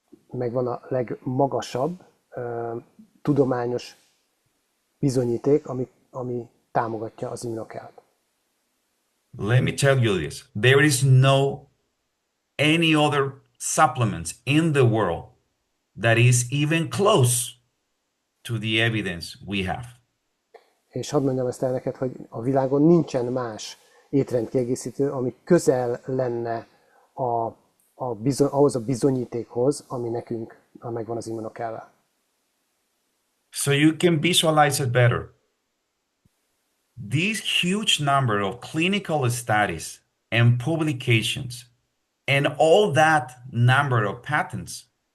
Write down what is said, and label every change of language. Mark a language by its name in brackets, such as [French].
[Hungarian] Megvan a legmagasabb tudományos bizonyíték, ami támogatja az immunokelt. [English] Let me tell you this. There is no any other supplements in the world that is even close to the evidence we have. [Hungarian] És hadd mondjam ezt el neked, hogy a világon nincsen más étrendkiegészítő, ami közel lenne ahhoz a bizonyítékhoz, ami nekünk megvan az immunokellel. [English] So you can visualize it better. This huge number of clinical studies and publications and all that number of patents